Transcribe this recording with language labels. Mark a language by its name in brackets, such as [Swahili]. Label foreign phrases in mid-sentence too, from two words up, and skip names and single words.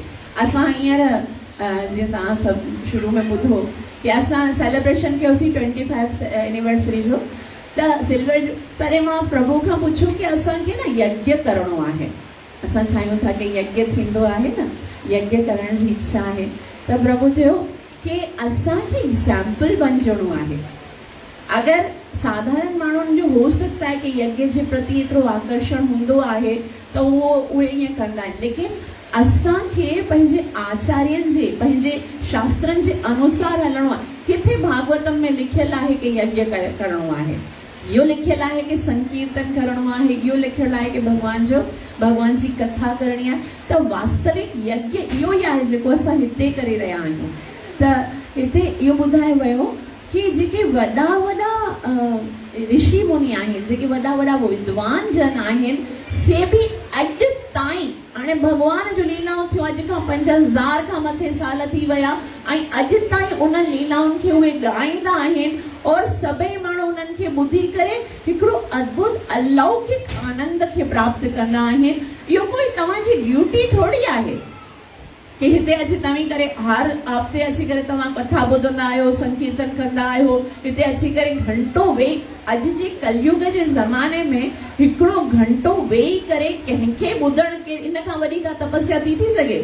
[Sindhi] असां हींअर जीअं तव्हां सभु शुरू में ॿुधो कि असां सेलिब्रेशन कयोसीं 25 एनिवर्सरी जो, त सिल्वर तॾहिं मां प्रभु खां पुछियो कि असांखे न यज्ञ करिणो आहे। असां चाहियूं था कि यज्ञ थींदो आहे न, यज्ञ करण जी इच्छा आहे। त प्रभु चयो कि असांखे एग्जाम्पल बणिजणो आहे। अगरि साधारण माण्हुनि जो [Hindi] हो सकता है [Sindhi] कि यज्ञ जे प्रति एतिरो आकर्षण हूंदो आहे त उहे ईअं कंदा आहिनि, लेकिन असांखे पंहिंजे आचार्यनि जे, पंहिंजे शास्त्रनि जे अनुसार हलणो आहे। किथे भागवतम में लिखियलु आहे कि यज्ञ करिणो आहे, इहो लिखियलु आहे कि संकीर्तन करिणो आहे, इहो लिखियलु आहे कि भॻवान जी कथा करणी आहे। त वास्तविक यज्ञ इहो ई आहे जेको असां हिते करे रहिया आहियूं। त हिते इहो ॿुधायो वियो कि जेके वॾा ऋषि मुनि आहिनि, जेके वॾा विद्वान जन आहिनि, से बि अॼु ताईं, हाणे भॻवान जो लीलाऊं थियूं अॼु खां 5000 खां मथे साल थी विया ऐं अॼु ताईं उन लीलाउनि खे उहे ॻाईंदा आहिनि और सभई माण्हू उन्हनि खे ॿुधी करे हिकिड़ो अद्भुत अलौकिक आनंद खे प्राप्त कंदा आहिनि। इहो कोई तव्हांजी ड्यूटी थोरी आहे कि हिते अची तव्हीं करे हर हफ़्ते अची करे तव्हां कथा ॿुधंदा आहियो, संकीर्तन कंदा आहियो, हिते अची करे घंटो वेही, अॼु जे कलयुग जे ज़माने में हिकिड़ो घंटो वेही करे कंहिंखे ॿुधण के इन खां वॾी का तपस्या थी सघे।